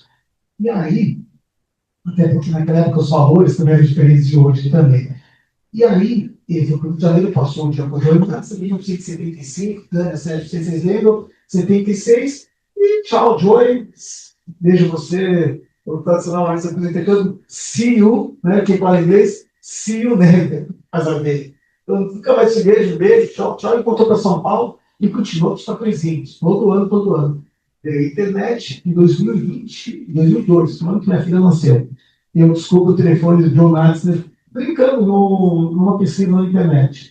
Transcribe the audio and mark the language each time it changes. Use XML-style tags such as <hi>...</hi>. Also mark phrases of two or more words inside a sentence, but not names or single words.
<pt>E aí, até porque naquela época os valores também eram diferentes de hoje também. E aí, ele foi para o Rio de Janeiro, passou um dia com o Joey Matson, em 1975, vocês lembram? 76, e tchau, Joey, vejo você, o tradicional mais apresentando,</pt> <en>see you,</en> <pt>né? Quem fala inglês,</pt> <en>see you never,</en> <pt>faz a ver. Então, nunca mais te vejo, beijo, tchau, tchau, e voltou para São Paulo e continuou os patrocínios, todo ano. Veio a internet em 2020, 2002, no ano que minha filha nasceu. Eu descubro o telefone do John Natzner, brincando numa pesquisa na internet.</pt>